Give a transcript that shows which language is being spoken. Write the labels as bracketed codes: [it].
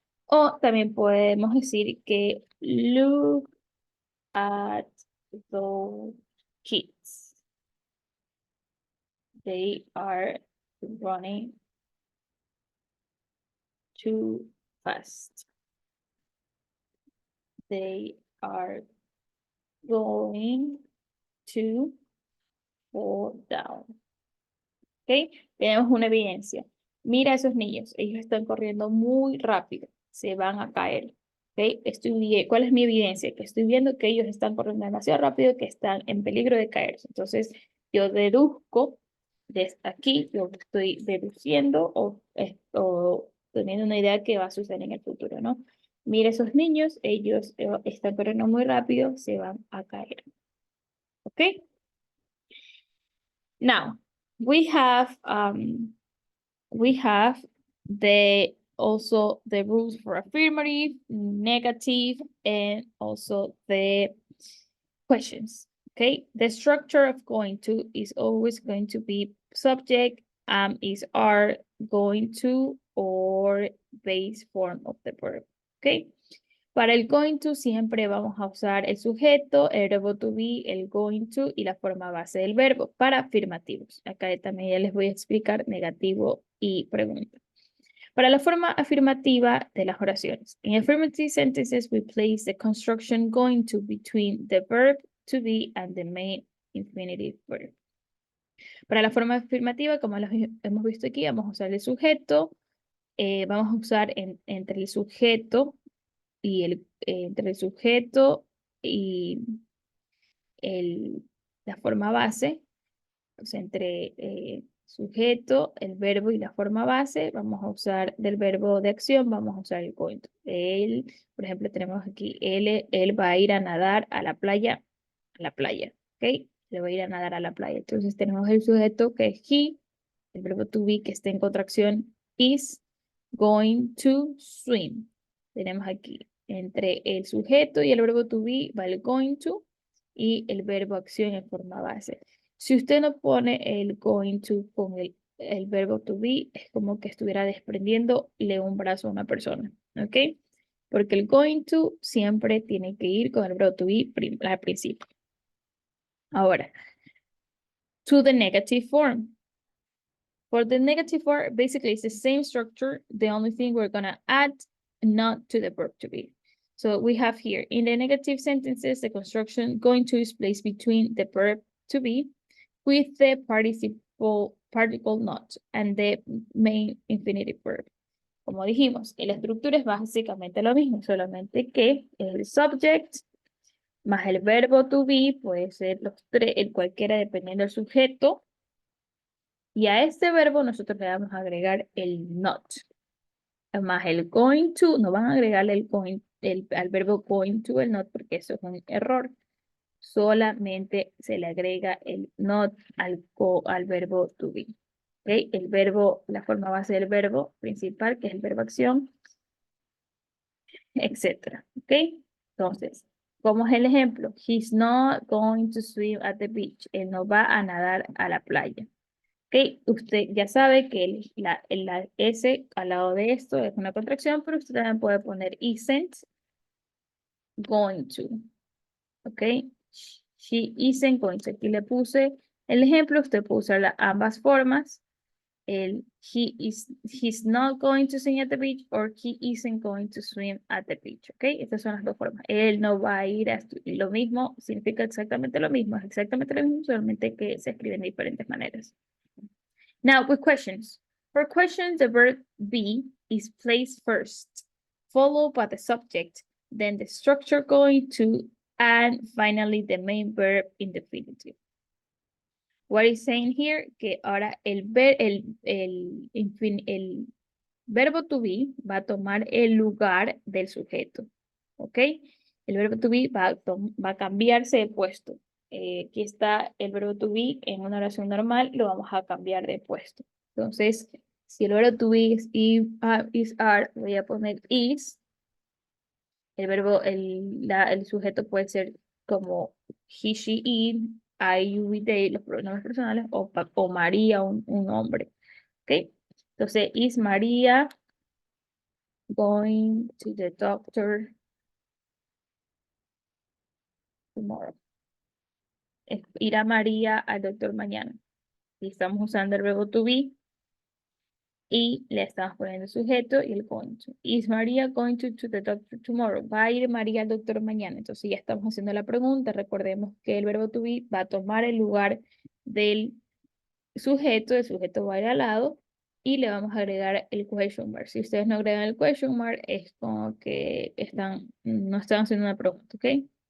[es] O también podemos decir que [en] look at those kids. They are running too fast. They are going to fall down. [es] ¿Ok? Tenemos una evidencia. Mira a esos niños. Ellos están corriendo muy rápido. Se van a caer. ¿Ok? ¿Cuál es mi evidencia? Que estoy viendo que ellos están corriendo demasiado rápido, que están en peligro de caerse. Entonces, yo deduzco desde aquí, yo estoy deduciendo o teniendo una idea que va a suceder en el futuro, ¿no? Mira esos niños, ellos están corriendo muy rápido, se van a caer. ¿Ok? [en] Now, we have also the rules for affirmative, negative, and also the questions. Okay, the structure of going to is always going to be subject, is are, going to, or base form of the verb. Okay. [es] Para el going to siempre vamos a usar el sujeto, el verbo to be, el going to y la forma base del verbo para afirmativos. Acá también ya les voy a explicar negativo y pregunta. Para la forma afirmativa de las oraciones. [en] In affirmative sentences, we place the construction going to between the verb to be and the main infinitive verb. [es] Para la forma afirmativa, como lo hemos visto aquí, vamos a usar el sujeto. Vamos a usar entre el sujeto y entre el sujeto y la forma base, o sea, entre sujeto, el verbo y la forma base, vamos a usar del verbo de acción, vamos a usar el going to. Él, por ejemplo, tenemos aquí, él va a ir a nadar a la playa, ¿ok? Le va a ir a nadar a la playa. Entonces tenemos el sujeto que es he, el verbo to be que está en contracción, [en] is going to swim. [es] Tenemos aquí, entre el sujeto y el verbo to be va el going to y el verbo acción en forma base. Si usted no pone el going to con el verbo to be, es como que estuviera desprendiéndole un brazo a una persona, ¿ok? Porque el going to siempre tiene que ir con el verbo to be al principio. [en] Ahora, to the negative form. For the negative form, basically it's the same structure. The only thing we're gonna add not to the verb to be. So we have here, in the negative sentences, the construction going to is placed between the verb to be with the particle not and the main infinitive verb. [es] Como dijimos, la estructura es básicamente lo mismo, solamente que el subject más el verbo to be puede ser cualquiera dependiendo del sujeto. Y a este verbo nosotros le vamos a agregar el not. Más el going to, no van a agregarle al verbo going to el not porque eso es un error. Solamente se le agrega el not al verbo to be. ¿Okay? El verbo, la forma base del verbo principal, que es el verbo acción, etc. ¿Ok? Entonces, como es el ejemplo, [en] he's not going to swim at the beach. [es] Él no va a nadar a la playa. Ok, usted ya sabe que la S al lado de esto es una contracción, pero usted también puede poner isn't going to. Ok, [en] she isn't going to. [es] Aquí le puse el ejemplo, usted puede usar ambas formas. [en] He's not going to swim at the beach or he isn't going to swim at the beach. [es] Ok, estas son las dos formas. Él no va a ir a estudiar. Lo mismo significa exactamente lo mismo, es exactamente lo mismo, solamente que se escriben de diferentes maneras. [en] Now with questions. For questions, the verb be is placed first, followed by the subject, then the structure going to, and finally the main verb in the infinitive. What is saying here? [es] Que ahora el verbo to be va a tomar el lugar del sujeto. ¿Ok? El verbo to be va a cambiarse de puesto. Aquí está el verbo to be en una oración normal, lo vamos a cambiar de puesto. Entonces, si el verbo to be es is, are, voy a poner is. El verbo, el sujeto puede ser como he, she, it, I, you, we, they, los pronombres personales, o María, un hombre. ¿Ok? [en] Entonces, is María going to the doctor tomorrow? [es] Irá María al doctor mañana. Y estamos usando el verbo to be y le estamos poniendo el sujeto y el going to. [en] Is María going to the doctor tomorrow? [es] ¿Va a ir María al doctor mañana? Entonces ya estamos haciendo la pregunta. Recordemos que el verbo to be va a tomar el lugar del sujeto. El sujeto va a ir al lado y le vamos a agregar el question mark. Si ustedes no agregan el question mark, es como que no están haciendo una pregunta, ¿ok?